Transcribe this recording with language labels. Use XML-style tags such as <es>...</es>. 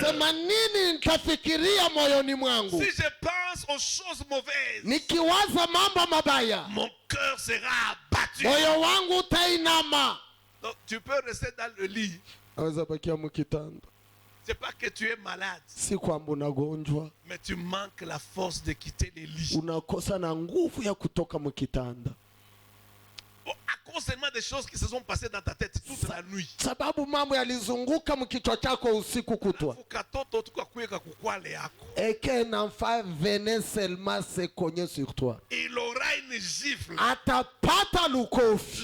<sw>Sema nini nitafikiria moyoni mwangu?</sw> <fr>Si je pense aux choses mauvaises,</fr> <sw>Nikiwaza mambo mabaya,</sw> <fr>mon cœur sera abattu.</fr> <sw>moyo wangu utainama.</sw> <fr>Donc, tu peux rester dans le lit.</fr> <sw>Aweza bakia mkitanda.</sw> <fr>C'est pas que tu es malade,</fr> <sw>Si kwamba unagonjwa,</sw> <fr>mais tu manques la force de quitter le lit.</fr> <sw>unakosa na nguvu ya kutoka mkitanda.</sw> <fr>Oh, à cause seulement des choses qui se sont passées dans ta tête toute la nuit.</fr> <sw>Sababu mambo yalizunguka mkichwa chako usiku kutwa. Katoto tukakuweka kukwale yako.</sw> <fr>Et qu'un enfant venait seulement se cogner sur toi. Il aura une gifle.</fr> <sw>Atapata lukofi.</sw>